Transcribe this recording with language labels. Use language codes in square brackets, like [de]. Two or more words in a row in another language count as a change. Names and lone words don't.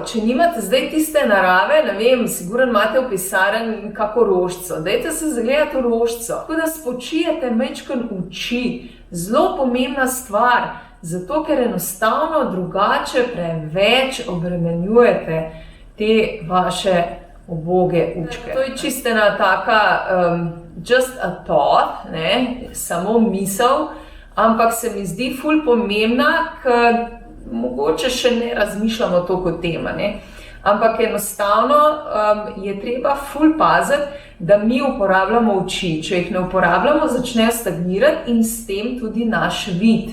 [sl] Če nimate zdaj tiste narave, ne vem, sigurno imate v pisarni kako rožico, dajte se zagledati v rožico. Tako da spočijete majčkeno oči, zelo pomembna stvar, zato ker enostavno drugače preveč obremenjujete te vaše uboge učke. To je čisto ena taka [en] just a thought, [sl] ne, samo misel, ampak se mi zdi ful pomembna, ker mogoče še ne razmišljamo toliko o tem, ne? Ampak enostavno je treba ful paziti, da mi uporabljamo oči. Če jih ne uporabljamo, začnejo stagnirati in s tem tudi naš vid.